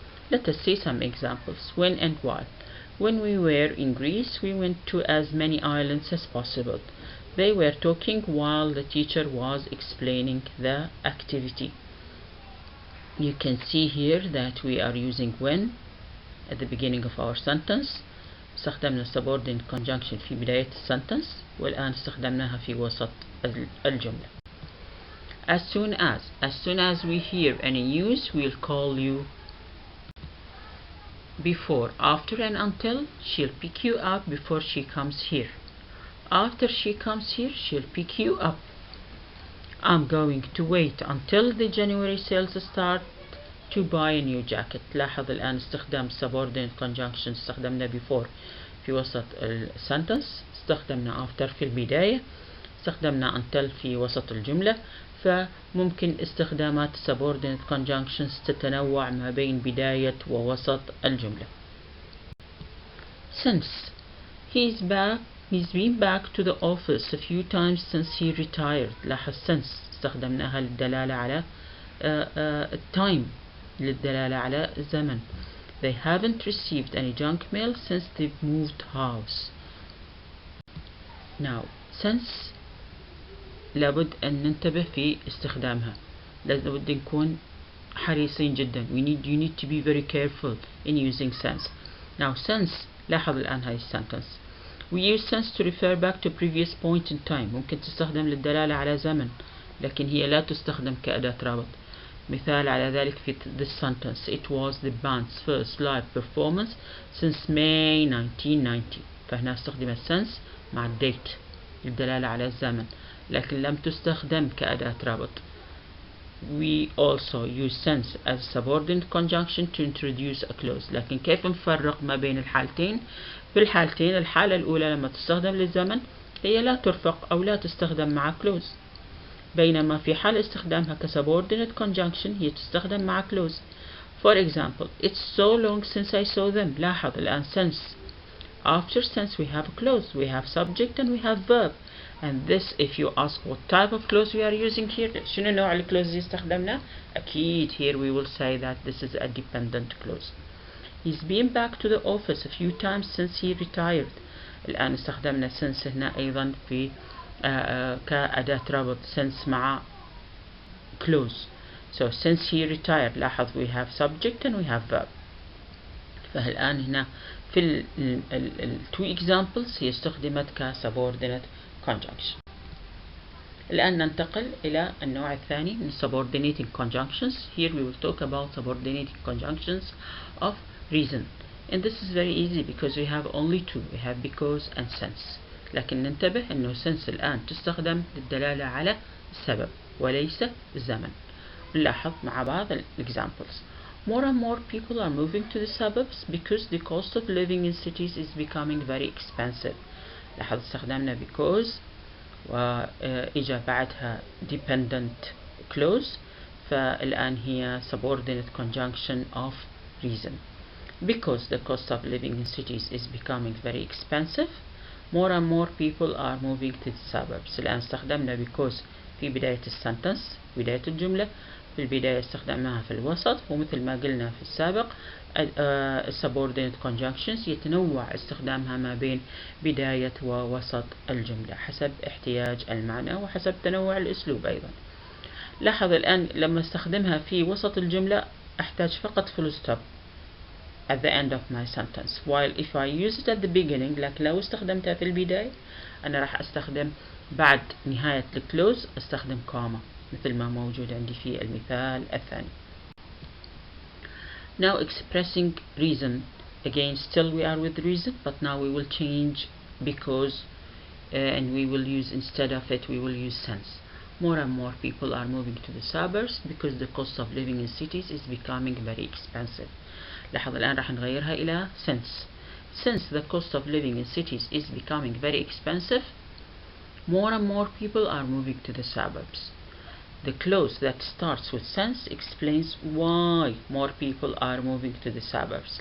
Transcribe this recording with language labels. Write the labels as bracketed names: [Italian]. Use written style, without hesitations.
[English] Let us see some examples. When and while. When we were in Greece, we went to as many islands as possible. They were talking while the teacher was explaining the activity. You can see here that we are using when at the beginning of our sentence. [Arabic] استخدمنا subordinate conjunction في بداية السنتنس والآن استخدمناها في وسط الجملة. [English] As soon as we hear any news we'll call you. Before, after and until, she'll pick you up before she comes here. After she comes here she'll pick you up. I'm going to wait until the January sales start to buy a new jacket. [Arabic] لاحظ الآن استخدام subordinate conjunction. استخدمنا before في وسط السنتنس، استخدمنا after في البداية، استخدمنا until في وسط الجملة. فممكن استخدامات subordinate conjunctions تتنوع ما بين بداية ووسط الجملة. [English] Since, he's been back to the office a few times since he retired. [Arabic] لاحظ since استخدمناها للدلالة على time، للدلالة على زمن. [English] They haven't received any junk mail since they've moved house. [Arabic] Now, since لابد أن ننتبه في استخدامها، لابد نكون حريصين جدا. [English] You need to be very careful in using since. Now, since [Arabic] لاحظ الآن هاي [English] sentence. We use since to refer back to previous point in time. [Arabic] ممكن تستخدم للدلالة على زمن، لكن هي لا تستخدم كأداة رابط. مثال على ذلك في [English] this sentence. It was the band's first live performance since May 1990. [Arabic] فهنا استخدمت since مع الديت للدلالة على الزمن، لكن لم تستخدم كأداة رابط. [English] We also use since as a subordinate conjunction to introduce a clause. [Arabic] لكن كيف نفرق ما بين الحالتين؟ في الحالتين الحالة الأولى لما تستخدم للزمن هي لا ترفق أو لا تستخدم مع clause. بينما في حال استخدامها كسubordinate conjunction هي تستخدم مع clause. [English] For example, it's so long since I saw them. [Arabic] لاحظ الآن since. [English] After since we have a clause, we have subject and we have verb. And this, if you ask what type of clause we are using here, [Arabic] شنو نوع الكلوز اللي استخدمنا؟ [English] أكيد here we will say that this is a dependent clause. He's been back to the office a few times since he retired. [Arabic] الآن استخدمنا since هنا أيضا في كأداة ربط since مع clause. [English] So since he retired [Arabic] لاحظ [English] we have subject and we have verb. [Arabic] فالآن هنا في ال [English] two examples [Arabic] هي استخدمت كsubordinate conjunction. الآن ننتقل إلى النوع الثاني من subordinating conjunctions. [English] Here we will talk about subordinating conjunctions of reason. And this is very easy because we have only two. We have because and since. [Arabic] لكن ننتبه أنه since الآن تستخدم للدلالة على السبب وليس الزمن. نلاحظ مع بعض examples. [English] More and more people are moving to the suburbs because the cost of living in cities is becoming very expensive. [Arabic] لاحظ استخدمنا because وإجا بعدها dependent clause. فالآن هي subordinate conjunction of reason. [English] Because the cost of living in cities is becoming very expensive, more and more people are moving to the suburbs. [Arabic] الآن استخدمنا because في بداية السنتنس بداية الجملة. في البداية استخدمناها في الوسط، ومثل ما قلنا في السابق subordinate conjunctions يتنوع استخدامها ما بين بداية ووسط الجملة حسب احتياج المعنى وحسب تنوع الأسلوب أيضا. لاحظ الآن لما استخدمها في وسط الجملة أحتاج فقط [English] full stop at the end of my sentence, while if I use it at the beginning [Arabic] لكن لو استخدمتها في البداية أنا راح أستخدم بعد نهاية الكلوز أستخدم comma مثل ما موجود عندي في المثال الثاني. [English] Now expressing reason. Again still we are with reason, but now we will change because and we will use instead of it we will use since. More and more people are moving to the suburbs because the cost of living in cities is becoming very expensive. [Arabic] لاحظ الآن راح نغيرها إلى since. [English] Since the cost of living in cities is becoming very expensive, more and more people are moving to the suburbs. The clause that starts with since explains why more people are moving to the suburbs.